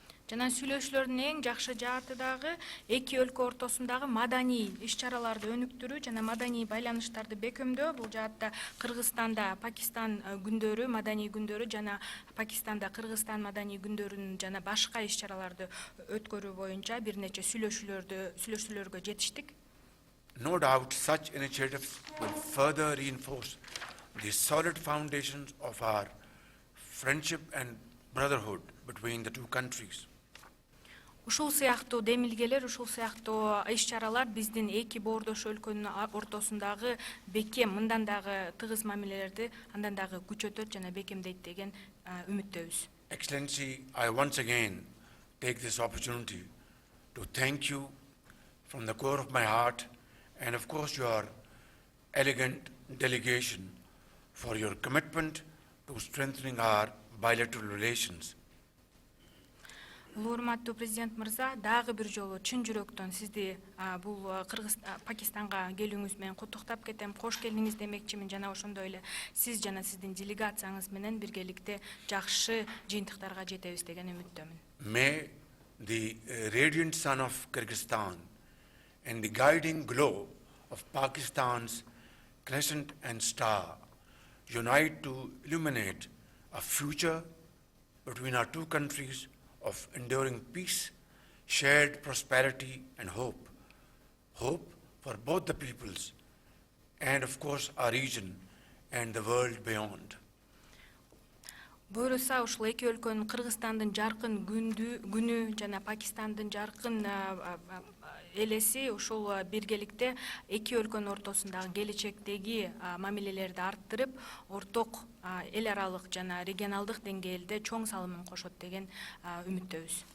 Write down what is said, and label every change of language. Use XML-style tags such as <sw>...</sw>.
<ky>Жана сүйлөшүүлөрдүн эң жакшы жааты дагы эки өлкө ортосундагы маданий иш-чараларды өнүктүрүү жана маданий байланыштарды бекемдөө. Бул жаатта Кыргызстанда Пакистан күндөрү, маданий күндөрү жана Пакистанда Кыргызстан маданий күндөрүн жана башка иш-чараларды өткөрүү боюнча бир нече сүйлөшүүлөргө жетиштик.</ky> <en>No doubt such initiatives will further reinforce the solid foundations of our friendship and brotherhood between the two countries.</en> <ky>Ушул сыяктуу демилгелер, ушул сыяктуу иш-чаралар биздин эки боордош өлкөнүн ортосундагы бекем, мындан дагы тыгыз мамилелерди андан дагы күчөтөт жана бекемдейт деген үмүттөбүз.</ky> <en>Excellency, I once again take this opportunity to thank you from the core of my heart and of course your elegant delegation for your commitment to strengthening our bilateral relations.</en> <ky>Урматтуу президент мырза, дагы бир жолу чын жүрөктөн сизди бул Пакистанга келүүңүз менен куттуктап кетем. Кош келдиңиз демекчимин. Жана ошондой эле сиз жана сиздин делегацияңыз менен биргеликте жакшы жыйынтыктарга жетебиз деген үмүттөмүн.</ky> <en>May the radiant sun of Kyrgyzstan and the guiding glow of Pakistan's crescent and star unite to illuminate a future between our two countries of enduring peace, shared prosperity and hope. Hope for both the peoples and of course our region and the world beyond.</en> <ky>Буюрса ушул эки өлкөнүн Кыргызстандын жаркын күнү жана Пакистандын жаркын элеси ушул биргеликте эки өлкөнүн ортосундагы келечектеги мамилелерди арттырып, орток эл аралык жана регионалдык деңгээлде чоң салымын кошот деген үмүттөбүз.</ky>